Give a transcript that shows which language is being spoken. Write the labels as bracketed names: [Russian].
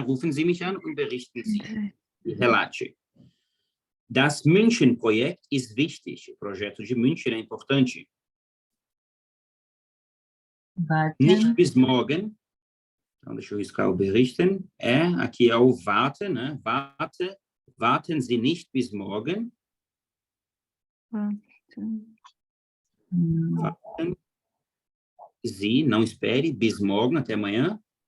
[German] Rufen Sie mich an und berichten Sie. [Portuguese] Relate. [German] Das München-Projekt ist wichtig. [Portuguese] O projeto de München é importante. [German] Nicht bis morgen. [Portuguese] Então, deixa eu riscar o berichten. Aqui é o warte, né? [German] Warten Sie nicht bis morgen. Warten Sie, [Portuguese] não espere, [German] bis morgen, [Portuguese] até amanhã.